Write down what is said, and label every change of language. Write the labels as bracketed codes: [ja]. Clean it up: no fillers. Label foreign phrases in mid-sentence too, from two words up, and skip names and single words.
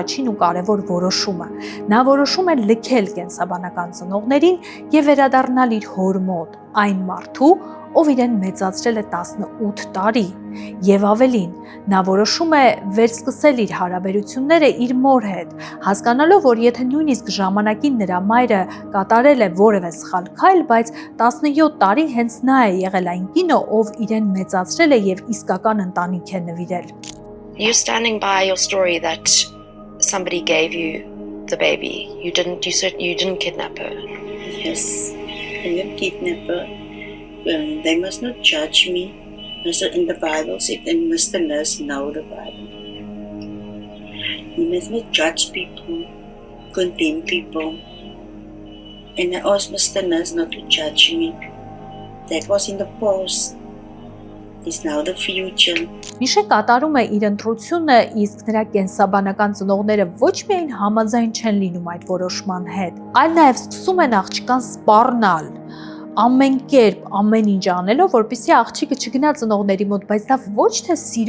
[hy] ու կարևոր որոշումը։ Նա որոշում է լքել կենսաբանական ծնողներին եւ վերադառնալ իր հոր մոտ, այն մարդու, ով իրեն մեծացրել է 18 տարի, եւ ավելին, նա որոշում է վերսկսել իր հարաբերությունները իր մոր հետ, հասկանալով, որ եթե նույնիսկ ժամանակին նրա մայրը կատարել է որևէ սխալ քայլ, բայց 17 տարի հենց նա է եղել այն կինը, ով իրեն մեծացրել է եւ իսկական ընտանիք է նվիրել։ [en] You're standing by your story that somebody gave you the baby. You didn't kidnap her. Yes, I didn't kidnap her. They must not judge me. Also in the Bible said they must the nurse know the Bible. You must not judge people, condemn people. And I asked Mr. Nurse not to judge me. That was in the past. It's now the future. [hy] Միշեն կատարում է իր ընտրությունը, իսկ նրա կենսաբանական ծնողները ոչ միայն համաձայն չեն լինում այդ որոշման հետ, այլ նաև սկսում են աղջկան սպառնալ, ամեն կերպ, ամեն ինչ անելով, որպեսզի աղջիկը չգնա ծնողների մոտ, բայց դա ոչ թե սիրո